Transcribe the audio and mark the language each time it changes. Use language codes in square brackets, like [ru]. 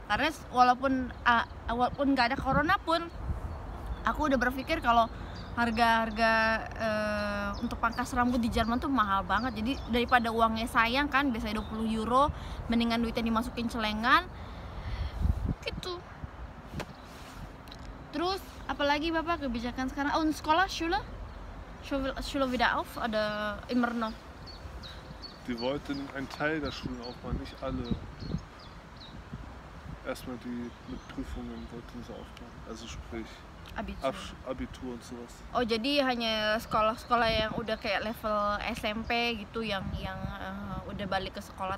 [id] Karena walaupun nggak ada corona pun aku udah berpikir kalau harga-harga untuk pangkas rambut di Jerman tuh mahal banget. Jadi daripada uangnya sayang kan, biasanya 20 euro, mendingan duitnya dimasukin celengan gitu. Terus apalagi Bapak kebijakan sekarang? Oh, sekolah [de] Schule wieder auf [id] ada [de] immer noch? Die wollten einen Teil der Schulen aufmachen, nicht alle. Erstmal die mit Prüfungen wollten sie aufmachen, also sprich Abitur und sowas. [id] Oh, jadi hanya sekolah-sekolah yang udah kayak level SMP gitu yang udah balik ke sekolah.